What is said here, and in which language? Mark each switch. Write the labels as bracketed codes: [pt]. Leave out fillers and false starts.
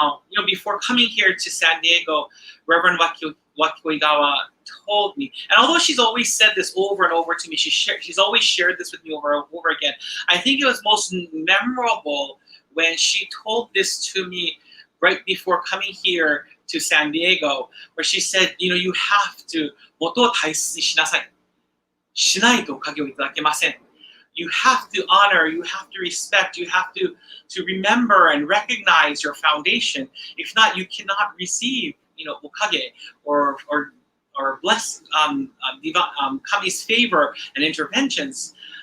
[en] You know, before coming here to San Diego, Reverend Wakioigawa told me, and although she's always said this over and over to me, she's always shared this with me over and over again. I think it was most memorable when she told this to me right before coming here to San Diego, where she said, you know, you have to, [ja] 元を大切にしなさい。しないとおかげをいただけません。 [en] You have to honor, you have to respect, you have to remember and recognize your foundation. If not, you cannot receive, you know, okage or bless Kami's favor and interventions.